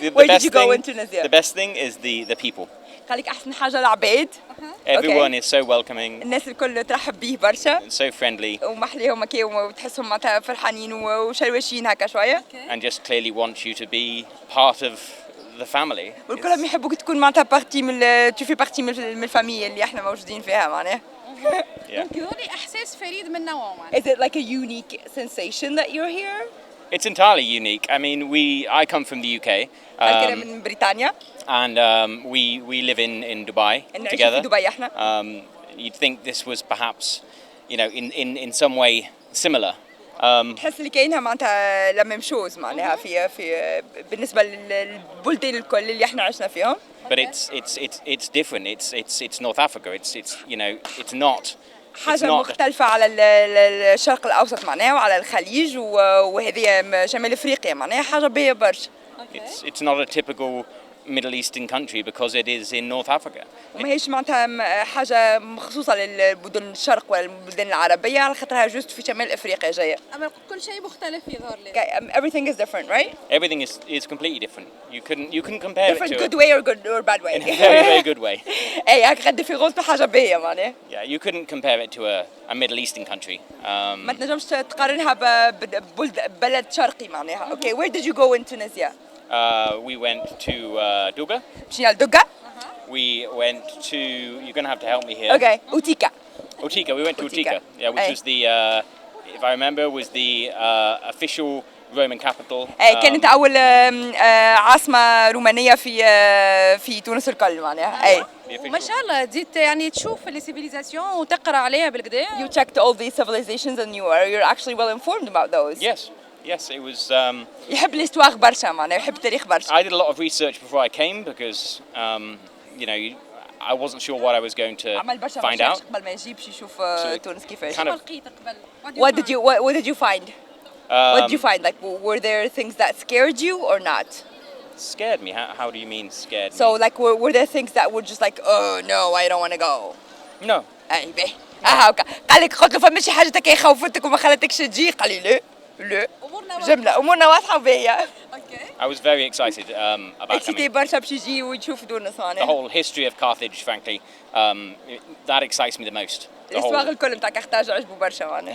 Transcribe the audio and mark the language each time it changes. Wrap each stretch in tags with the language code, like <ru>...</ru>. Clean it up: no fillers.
<en>Where did you go in Tunisia? The best thing is the people.</en> <ar>قال لك أحسن حاجة العباد.</ar> <en>Everyone is so welcoming.</en> <ar>الناس الكل ترحب بيه برشا.</ar> <en>So friendly.</en> <ar>ومحليهم هكا وتحسهم معناتها فرحانين وشروشين هكا شوية.</ar> <en>And just clearly want you to be part of the family.</en> <ar>والكلهم يحبوك تكون معناتها بارتي تشوفي بارتي من الفاميليا اللي احنا موجودين فيها معناها. يقولي إحساس فريد من نوعه.</ar> <en>Is it like a unique sensation that you're here? It's entirely unique. I mean, I come from the UK.</en> <ar>أنا من بريطانيا.</ar> <en>And we live in Dubai together.</en> <ar>في دبي احنا.</ar> <en>You'd think this was perhaps, in some way similar.</en> <ar>تحس اللي كاينها معناتها لما مشوز معناها في بالنسبة للبلدان الكل اللي احنا عشنا فيهم.</ar> <en>But it's different. It's North Africa. It's not.</en> <ar>حاجة مختلفة على الشرق الأوسط معناها وعلى الخليج وهذه شمال أفريقيا معناها حاجة باهية برشا.</ar> <en>It's not a typical Middle Eastern country because it is in North Africa.</en> <ar>ماهيش معناتها حاجة مخصوصة للبلدان الشرق ولا البلدان العربية على خاطرها جوست في شمال أفريقيا جاية. أما كل شيء مختلف يظهر لي.</ar> <en>Everything is different, right? Everything is completely different. You couldn't compare different it to good way or bad way. in a very very good way.</en> <ar>أي هاك غد في غوص حاجة باهية معناها.</ar> <en>Yeah, you couldn't compare it to a Middle Eastern country.</en> <ar>ما تنجمش تقارنها ببلد شرقي معناها.</ar> <en>Okay, where did you go in Tunisia? We went to Duga.</en> <ar>مشينا لدوغا.</ar> <en>We went to. You're gonna have to help me here. Okay, Utika. Utika. We went to Utika. Yeah, which was the, if I remember, was the official Roman capital.</en> <ar>كانت أول عاصمة رومانية في تونس الكل معناها. أي. ما شاء الله جيت يعني تشوف السيفيليزاسيون وتقرأ عليها بالكدا.</ar> <en>You checked all these civilizations and you're actually well informed about those. Yes, it was.</en> <ar>يحب الإستواغ برشا معناها يحب التاريخ برشا.</ar> <en>I did a lot of research before I came because I wasn't sure what I was going to find out.</en> <ar>قبل ما يجي باش يشوف تونس كيفاش.</ar> <en>What did you find? What did you find? Like, were there things that scared you or not? Scared me? How do you mean scared me? So, like, were there things that were just like, oh no, I don't want to go? No.</en> <ar>أي باهي. هاكا. قال لك قلت له فما شي حاجة هكا خوفتك وما خلتكش تجي؟ قال لي لا. جملة أمورنا واضحة وباهية.</ar> <en>I was very excited about coming.</en> <ar>برشا باش يجي ويشوف تونس</ar> <en>The whole history of Carthage, frankly, that excites me the most.</en> <ar>الإستواغ الكل نتاع كارتاج عجبو برشا معناها.</ar>